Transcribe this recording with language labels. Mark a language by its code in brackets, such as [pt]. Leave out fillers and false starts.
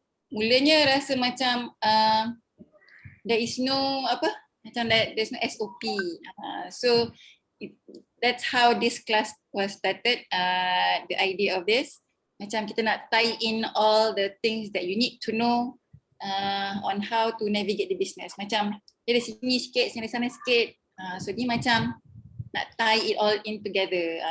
[ms] Mulanya rasa macam [en] there is no there's no SOP. So that's how this class was started. The idea of this, [ms] macam kita nak [en] tie in all the things that you need to know on how to navigate the business. [ms] Macam dari sini sikit, dari sana sikit. [en] So [ms] ni macam nak [en] tie it all in together.